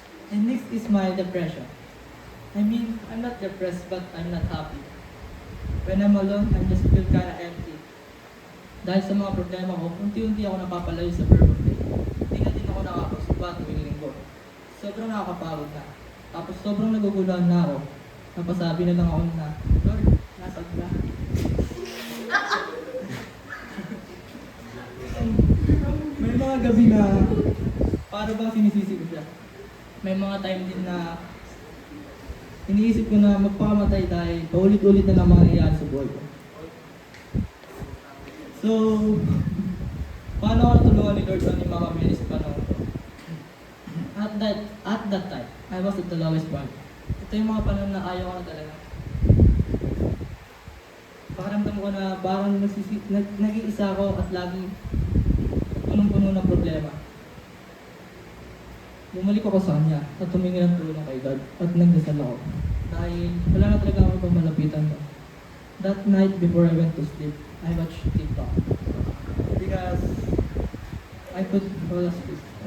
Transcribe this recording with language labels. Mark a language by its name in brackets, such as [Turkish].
[English] And next is my depression. I mean, I'm not depressed, but I'm not happy. When I'm alone, I just feel kinda empty. [Filipino] Dahil sa mga problema ko, unti-unti ako napapalayo sa birthday. Hindi na din ako nakakasuba tuwing linggo. Sobrang nakakapagod na. Tapos sobrang naguguluhan na ako. Napasabi na lang ako na, Lord, nasaan ka? May mga gabi na para bang sinisisi ko siya. May mga time din na iniisip ko na magpakamatay dahil paulit-ulit na lang mga nangyayari sa buhay ko. So, paano ako natulungan ni Lord ni Mama Mary sa panahon ko? [English] At that time, I was at the lowest point. [Filipino] Ito yung mga panahon na ayaw ko na talaga. Pakaramdam ko na parang nag-iisa ako at lagi punong-puno ng problema. Bumalik ako sa Kanya at tumingi ng tulong kay God at nagdasal ako. Dahil wala na talaga ako pang malapitan ko. [English] That night before I went to sleep, I watched TikTok. Because I could fall asleep.